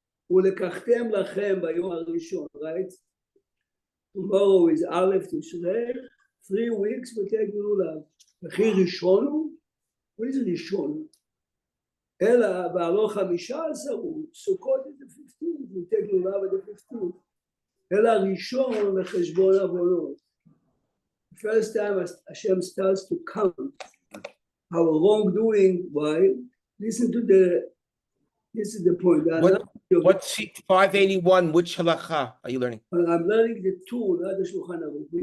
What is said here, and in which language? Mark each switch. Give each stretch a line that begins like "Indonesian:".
Hebrew: ולקחתם לכם ביום הראשון, right?
English: Tomorrow is Aleph Tishrei, 3 weeks we take לולב.
Hebrew: וכי ראשון הוא?
English: What is
Hebrew: ראשון? אלא בעלו 15 הוא, סוכות את ה-15,
English: we take
Hebrew: לולב את ה-15. אלא ראשון לחשבון עוונות.
English: The first time Hashem starts to count our wrongdoing, why? Listen to this is the point. What's sheet 581? Which halacha are you learning? I'm learning the tour, not the Shulchan Aruch.